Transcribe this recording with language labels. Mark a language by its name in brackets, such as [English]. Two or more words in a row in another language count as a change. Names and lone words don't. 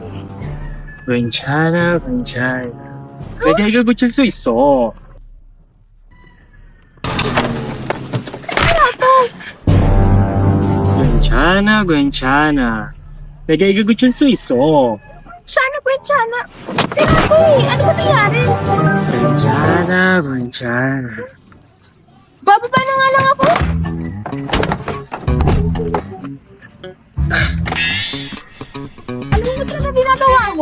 [Korean] 괜찮아. 내가 이걸 고칠 수 있어. 괜찮아. 내가 이걸 고칠 수 있어. [Filipino] Sana, Gwenchana. Sinabi, ano ba nangyari? [Korean] 괜찮아. [Filipino] Bababa na nga lang ako. Ano ba talaga ginagawa mo?